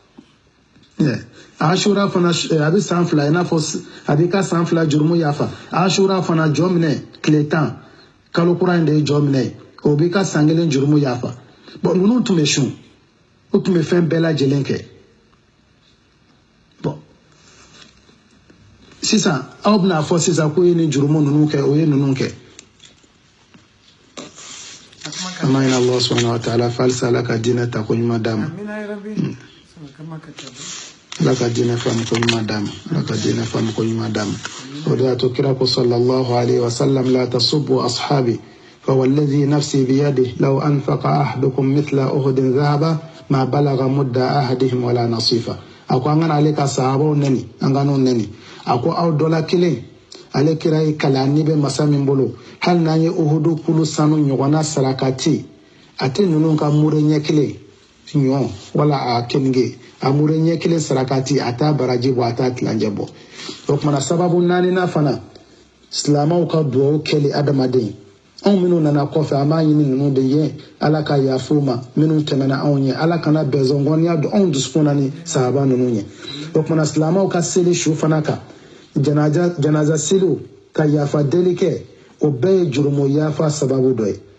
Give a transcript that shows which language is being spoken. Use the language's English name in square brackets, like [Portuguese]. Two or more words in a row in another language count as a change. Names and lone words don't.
[Bambara] ashura fana a bɛ san 2 i n'a fɔ a b'i ka san 2 jurumu yafa ashura fana jɔ minɛ tile 10 kalo kura in de ye jɔ minɛ o b'i ka san 1 jurumu yafa bon ninnu tun bɛ sun u tun bɛ fɛn bɛɛ lajɛlen kɛ bon sisan aw bɛna fɔ sisan ko ye nin jurumu ninnu kɛ o ye ninnu kɛ an b'a ɲini [Arabic] الله سبحانه وتعالى [Bambara] fɛ halisa ala ka diinɛ ta ko ɲuman d'a ma ala ka diinɛ faamu ko ɲuman d'a ma ala ka diinɛ faamu ko ɲuman d'a ma o de y'a to kira ko [Arabic] صلى الله عليه وسلم [Bambara] la [Arabic] تسبوا أصحابي فوالذي نفسي بيده لو أنفق أحدكم مثل أحد ذهبا ما بلغ مد أحدهم ولا نصيفا [Bambara] ako an kana ale ka sahabaw neni an kan'o neni ako aw dɔla kelen ale kira ye kalani bɛ masa min bolo hali n'an ye uhudu kulu sanu ɲɔgɔnna sarakati a tɛ ninnu ka mure ɲɛ kelen ɲɔ wala a kenige a mure ɲɛ kelen sarakati a t'a baraji bɔ a t'a tilancɛ bɔ o kumana sababu naaninan fana silamɛw ka duwawu kɛli adamaden anw minnu nana kɔfɛ an b'a ɲini ninnu de ye ala ka yafa u ma minnu tɛmɛna anw ɲɛ ala kana bɛnzɔngɔniya don anw dusukun na ni sahaba ninnu ɲɛ o kumana silamɛw ka seli su fana kan janaza seliw ka yafa deli kɛ o bɛɛ ye jurumo yafa sababu dɔ ye